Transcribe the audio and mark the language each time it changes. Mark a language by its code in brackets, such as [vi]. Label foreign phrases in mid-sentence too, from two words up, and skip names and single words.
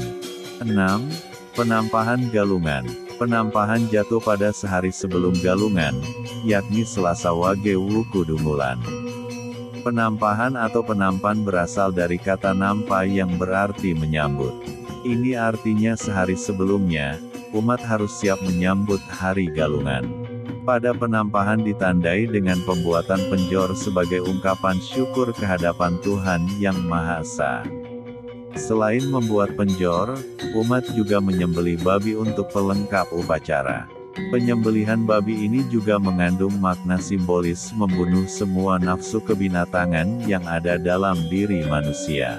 [id] 6. Penampahan Galungan. Penampahan jatuh pada sehari sebelum Galungan, yakni Selasa Wage Wuku Dungulan. Penampahan atau penampan berasal dari kata nampa yang berarti menyambut. Ini artinya sehari sebelumnya, umat harus siap menyambut Hari Galungan. Pada penampahan ditandai dengan pembuatan penjor sebagai ungkapan syukur kehadapan Tuhan Yang Maha Esa. Selain membuat penjor, umat juga menyembelih babi untuk pelengkap upacara. Penyembelihan babi ini juga mengandung makna simbolis membunuh semua nafsu kebinatangan yang ada dalam diri manusia.